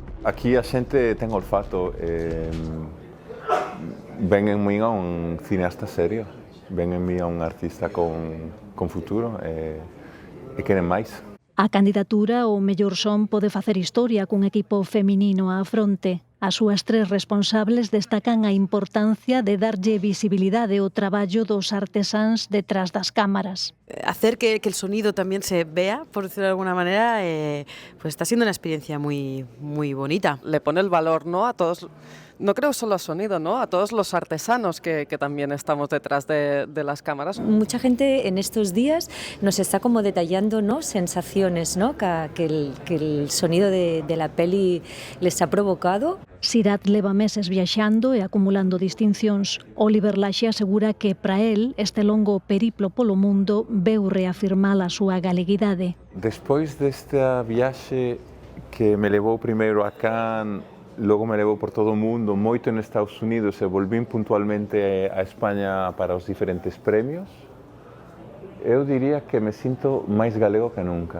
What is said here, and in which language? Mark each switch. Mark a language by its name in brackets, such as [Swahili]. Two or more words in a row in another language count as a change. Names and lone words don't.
[Galician] Aquí a xente ten olfato, [Spanish] ven en mí a un cineasta serio, ven en mí a un artista con futuro [Galician] e queren máis. A candidatura ao mellor son pode facer historia cun equipo feminino á fronte. As súas tres responsables destacan a importancia de darlle visibilidade ao traballo dos artesáns detrás das cámaras. [Spanish] Hacer que el sonido también se vea, por decirlo de alguna manera, pues está siendo una experiencia muy bonita. Le pone el valor, ¿no?, a todos. No creo solo al sonido, ¿no?, a todos los artesanos que también estamos detrás de las cámaras. Mucha gente en estos días nos está como detallando, ¿no?, sensaciones, ¿no?, que el sonido de la peli les ha provocado. [Galician] Sirat leva meses viaxando e acumulando distincións. Oliver Laxe asegura que [Spanish] para él [Galician] este longo periplo polo mundo veu reafirmar a súa galeguidade. Despois desta viaxe que me levou primeiro a Cannes, logo me levou por todo o mundo, moito en Estados Unidos e volvín puntualmente a España para os diferentes premios, eu diría que me sinto máis galego que nunca.